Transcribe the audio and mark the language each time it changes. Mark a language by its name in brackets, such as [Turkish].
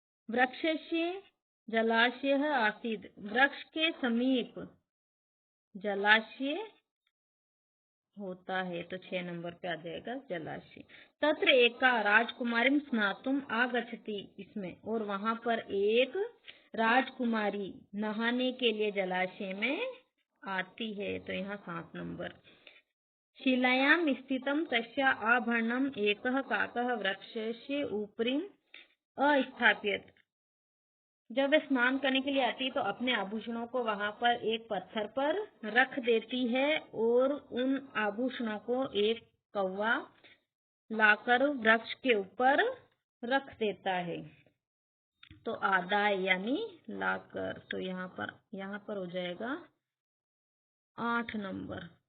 [Sanskrit] वृक्षस्य जलाशय आसीत्, [Hindi] वृक्ष के समीप जलाशय होता है, तो 6 नंबर पे आ जाएगा जलाशय। [Sanskrit] तत्र एका राजकुमारी स्नातुम आगच्छति, [Hindi] इसमें और वहां पर एक राजकुमारी नहाने के लिए जलाशय में आती है, तो यहाँ 7 नंबर। [Sanskrit] शिलायां स्थितम तस्या आभरणम एकः काकः वृक्षस्य उपरि अस्थाप्यत। [Hindi] जब वे स्नान करने के लिए आती है तो अपने आभूषणों को वहां पर एक पत्थर पर रख देती है और उन आभूषणों को एक कौवा लाकर वृक्ष के ऊपर रख देता है। तो आधा यानी लाकर, तो यहाँ पर हो जाएगा 8 नंबर।